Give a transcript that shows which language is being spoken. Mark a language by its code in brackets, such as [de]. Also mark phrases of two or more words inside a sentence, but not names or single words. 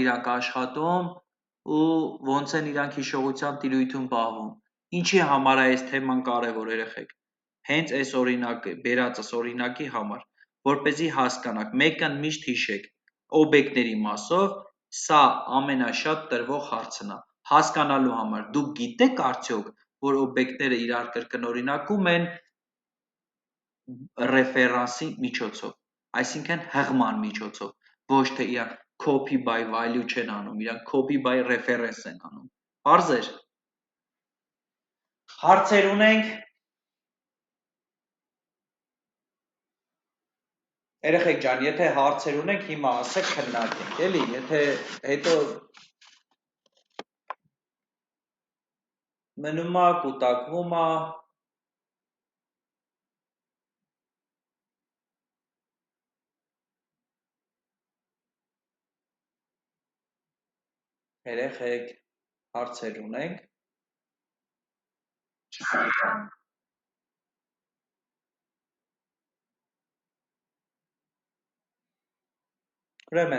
[hy] իրանք աշխատում ու ոնց են իրանք հիշողության տիրույթում պահվում։ Ինչի համար է այս թեման կարևոր երեխեք։ Հենց այս օրինակը, բերածս օրինակի համար, որպեսզի հասկանաք, մեկը միշտ հիշեք, օբյեկտների մասով սա ամենաշատ տրվող հարցն է։ Հասկանալու համար դուք գիտեք արդյոք, որ օբյեկտները իրար կրկնօրինակում են ռեֆերանսի միջոցով, այսինքն հղման միջոցով, ոչ թե իրանք [en] copy by value [hy] չեն անում, իրանք [en] copy by reference [hy] են անում։ Պարզեր։ Հարցեր ունենք։ Երեխեք ջան, եթե հարցեր ունենք, հիմա ասեք քննարկենք, էլի, եթե հետո մնում է, կուտակվում է։ Երեխեք, հարցեր ունենք։ Ուրեմն,